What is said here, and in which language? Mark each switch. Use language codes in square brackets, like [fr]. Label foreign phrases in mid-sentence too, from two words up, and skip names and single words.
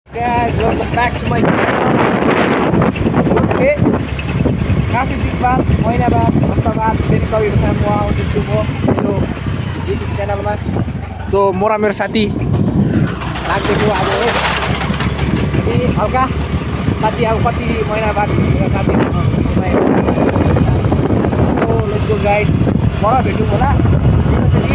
[en] Guys, welcome back to my channel. [ne] Okay, काफी दिन बाद महीना बाद हप्ता बाद फेरि तपाईँको सामु आउँदैछु म मेरो युट्युब च्यानलमा। सो म र मेरो साथी लाग्दैछु अब हो हल्का साथी अब कति महिना बाद साथी [en] let's go guys [ne] मर भेटौँ होला एकैचोटि।